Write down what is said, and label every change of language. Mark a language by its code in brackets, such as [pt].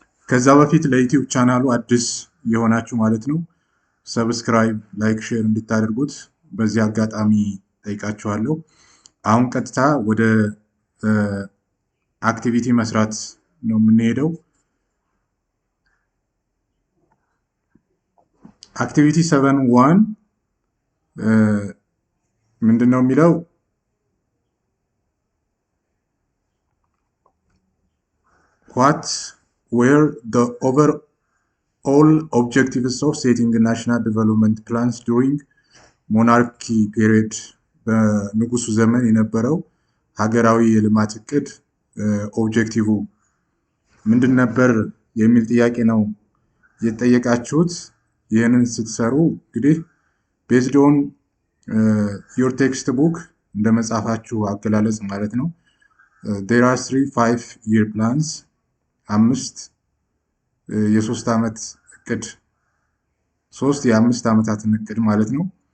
[am] ከዛ በፊት ለዩቲዩብ ቻናሉ አዲስ የሆናችሁ ማለት ነው ሰብስክራይብ፣ ላይክ፣ ሼር እንድታደርጉት በዚህ አጋጣሚ ጠይቃችኋለሁ። አሁን ቀጥታ ወደ አክቲቪቲ መስራት ነው የምንሄደው። አክቲቪቲ 7.1 ምንድን ነው የሚለው? [en] What were the overall objectives of setting national development plans during monarchy period? [am] በንጉሱ ዘመን የነበረው ሀገራዊ የልማት እቅድ ኦብጀክቲቭ ምንድን ነበር የሚል ጥያቄ ነው የተጠየቃችሁት። ይህንን ስትሰሩ እንግዲህ [en] ቤዝድ ኦን ዮር ቴክስት ቡክ [am] እንደ መጽሐፋችሁ አገላለጽ ማለት ነው [en] there are 3 5-year plans [am] 5 የ3 ዓመት እቅድ 3 የ5 ዓመታትን እቅድ ማለት ነው